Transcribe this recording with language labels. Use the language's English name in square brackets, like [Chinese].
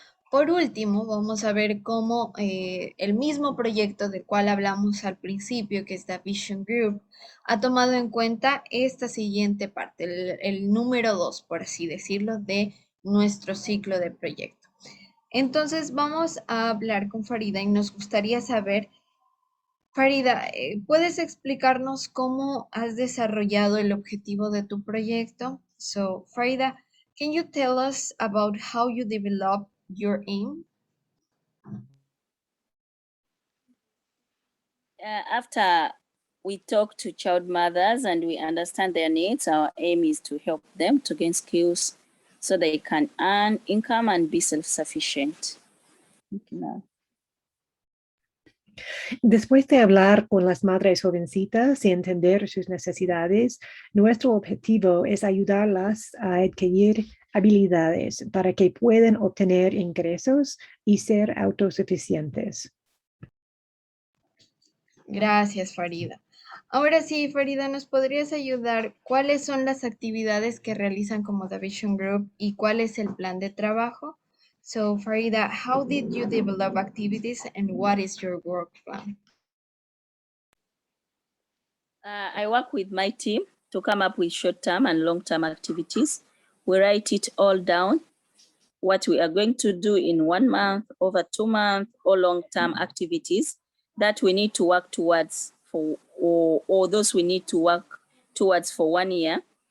[Spanish] Por último, vamos a ver cómo el mismo proyecto del cual hablamos al principio, que es The Vision Group, ha tomado en cuenta esta siguiente parte, el número 2, por así decirlo, de nuestro ciclo de proyecto. Entonces vamos a hablar con Farida y nos gustaría saber, Farida, ¿puedes explicarnos cómo has desarrollado el objetivo de tu proyecto? [English] So, Farida, can you tell us about how you develop your aim? After we talk to child mothers and we understand their needs, our aim is to help them to gain skills so they can earn income and be self-sufficient. [Spanish] Después de hablar con las madres jovencitas y entender sus necesidades, nuestro objetivo es ayudarlas a adquirir habilidades para que puedan obtener ingresos y ser autosuficientes. Gracias, Farida. Ahora sí, Farida, ¿nos podrías ayudar? ¿Cuáles son las actividades que realizan como The Vision Group y cuál es el plan de trabajo? [English] So, Farida, how did you develop activities and what is your work plan? I work with my team to come up with short-term and long-term activities. We write it all down, what we are going to do in 1 month, over 2 months, or long-term activities that we need to work towards or those we need to work towards for 1 year.